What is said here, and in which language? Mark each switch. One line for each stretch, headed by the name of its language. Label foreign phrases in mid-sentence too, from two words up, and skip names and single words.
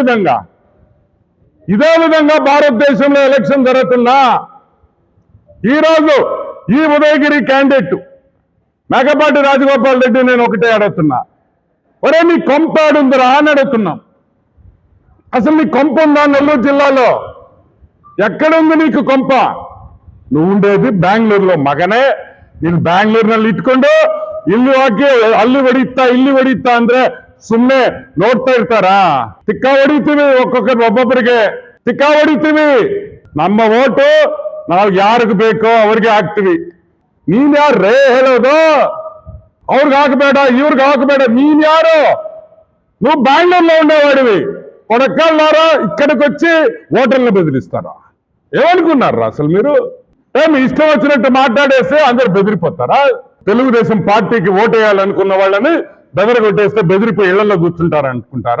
Telugu: ఇదే విధంగా ఇదే విధంగా భారతదేశంలో ఎలక్షన్ జరుగుతున్నా ఈరోజు ఈ ఉదయగిరి క్యాండిడేట్ మేకపాటి రాజగోపాల్ రెడ్డి నేను ఒకటే అడుగుతున్నా, ఒరే నీ కొంప ఆడుందిరా అని అడుగుతున్నాం. అసలు నీ కొంప ఉందా నెల్లూరు జిల్లాలో? ఎక్కడుంది నీకు కొంప? నువ్వు ఉండేది బెంగళూరులో ಮಗನೇ.
Kannada: ನೀನು ಬ್ಯಾಂಗ್ಳೂರ್ನಲ್ಲಿ ಇಟ್ಕೊಂಡು ಇಲ್ಲಿ ಹೋಗಿ ಅಲ್ಲಿ ಹೊಡಿತಾ ಅಂದ್ರೆ ಸುಮ್ಮನೆ ನೋಡ್ತಾ ಇರ್ತಾರಾ? ತಿಕ್ಕ ಹೊಡಿತೀವಿ, ಒಬ್ಬೊಬ್ಬರಿಗೆ ತಿಕ್ಕ ಹೊಡಿತೀವಿ. ನಮ್ಮ ಓಟು ನಾವು ಯಾರಿಗೆ ಬೇಕೋ ಅವ್ರಿಗೆ ಹಾಕ್ತಿವಿ. ನೀನ್ ಯಾರು ರೇ ಹೇಳೋದು? ಅವ್ರಿಗೆ ಹಾಕಬೇಡ, ಇವ್ರಿಗೆ ಹಾಕಬೇಡ. ನೀನ್ ಯಾರು?
Telugu: నువ్వు బెంగళూరులో ఉండేవాడివి. కొడకల్లారా ఇక్కడికి వచ్చి ఓటర్లను బెదిరిస్తారా? ఏమనుకున్నారా అసలు మీరు? మీ ఇష్టం వచ్చినట్టు మాట్లాడేస్తే అందరు బెదిరిపోతారా? తెలుగుదేశం పార్టీకి ఓటేయాలనుకున్న వాళ్ళని బెదరగొట్టేస్తే బెదిరిపోయి ఇళ్లలో కూర్చుంటారా అనుకుంటారా?